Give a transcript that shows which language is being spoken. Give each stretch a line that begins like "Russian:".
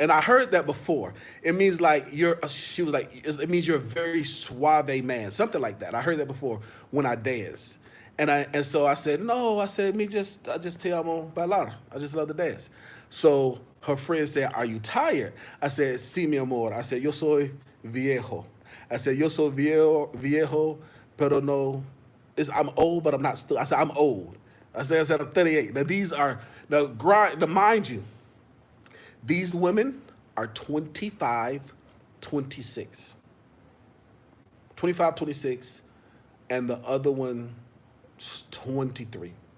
English: And I heard that before. It means like she was like, it means you're a very suave man. Something like that. I heard that before when I dance. And so I said, "No." I said, I just
Spanish: te amo bailar.
English: I just love to dance. So her friend said, "Are you tired?" I said,
Spanish: "Sí, mi amor."
English: I said,
Spanish: "Yo soy viejo."
English: I said,
Spanish: "Yo soy viejo, pero no."
English: I'm old, but I'm not still. I said, "I'm old." I said, "I'm 38." Now, mind you, these women are 25, 26. 25, 26, and the other one 23.